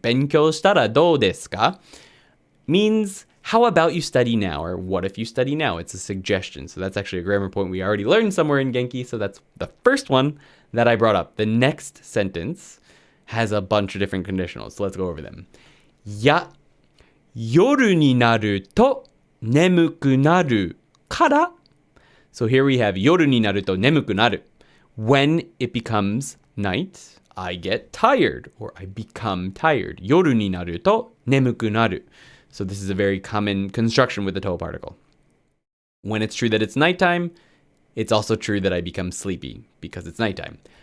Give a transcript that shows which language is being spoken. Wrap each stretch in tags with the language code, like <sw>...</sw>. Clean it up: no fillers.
<ja>勉強したらどうですか</ja> <en>means how about you study now, or what if you study now? It's a suggestion. So that's actually a grammar point we already learned somewhere in Genki. So that's the first one that I brought up. The next sentence has a bunch of different conditionals. So let's go over them.</en> <ja>や、夜になると眠くなるから.</ja> <en>So here we have</en> <ja>夜になると眠くなる.</ja> <en>When it becomes night, I get tired, or I become tired.</en> <ja>夜になると眠くなる.</ja> <en>So this is a very common construction with the to particle. When it's true that it's nighttime, it's also true that I become sleepy because it's nighttime.</en>